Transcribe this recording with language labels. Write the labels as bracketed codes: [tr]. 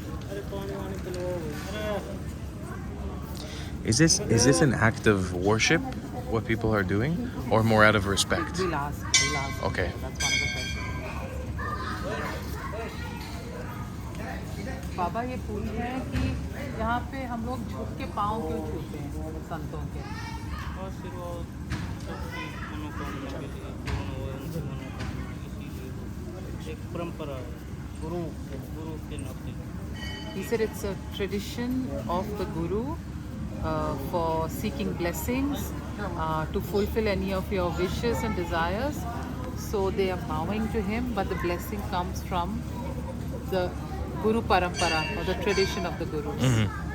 [hi] अरे पानी वानी पिलवाओ. अरे [en] Is this an act of worship, what people are doing, or more out of respect? We'll ask. Okay. That's one of the questions. [hi] बाबा ये पूछ रहे हैं कि यहाँ पे हम लोग झुक के पाँव क्यों छूते हैं संतों के? आशीर्वाद सबकी मनोकामना के लिए पूर्ण हो उनकी मनोकामना इसीलिए एक परंपरा है गुरु के नाते. [en] He said it's a tradition of the Guru for seeking blessings, to fulfill any of your wishes and desires. So they are bowing to him, but the blessing comes from the Guru Parampara or the tradition of the Gurus.